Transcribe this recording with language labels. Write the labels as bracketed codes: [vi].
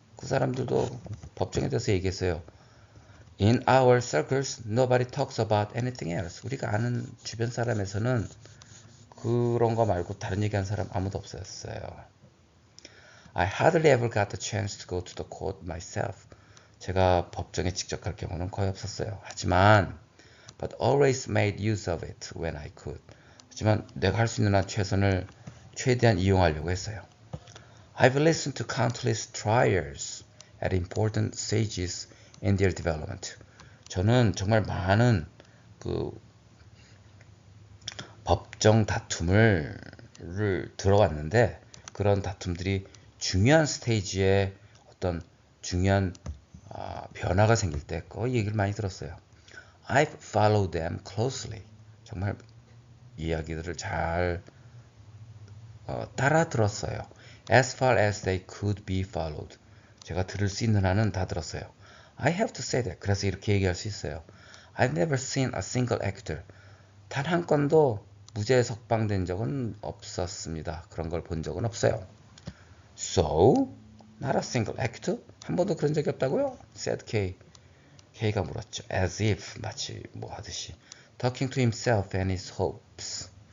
[ko] 그 사람들도 법정에 대해서 얘기했어요. [en] In our circles, nobody talks about anything else. [ko] 우리가 아는 주변 사람에서는 그런 거 말고 다른 얘기하는 사람 아무도 없었어요. [en] I hardly ever got the chance to go to the court myself. [ko] 제가 법정에 직접 갈 경우는 거의 없었어요. 하지만 [en] but always made use of it when I could. [ko] 하지만 내가 할 수 있는 한 최대한 이용하려고 했어요. [en] I've listened to countless trials at important stages in their development. [ko] 저는 정말 많은 그 법정 다툼을 들어왔는데 그런 다툼들이 중요한 스테이지에 어떤 중요한 변화가 생길 때 그 얘기를 많이 들었어요. [en] I've followed them closely. [ko] 정말 이야기들을 잘 따라 들었어요. [en] As far as they could be followed. [ko] 제가 들을 수 있는 한은 다 들었어요. [en] I have to say that. [ko] 그래서 이렇게 얘기할 수 있어요. [en] I've never seen a single actor. [ko] 단 한 건도 무죄 석방된 적은 없었습니다. 그런 걸 본 적은 없어요. [en] So, not a single actor? [ko] 한 번도 그런 적이 없다고요? [en] said Kay. [ko] Kay가 물었죠. [en] As if, [ko] 마치 뭐 하듯이. [en] Talking to himself and his hopes.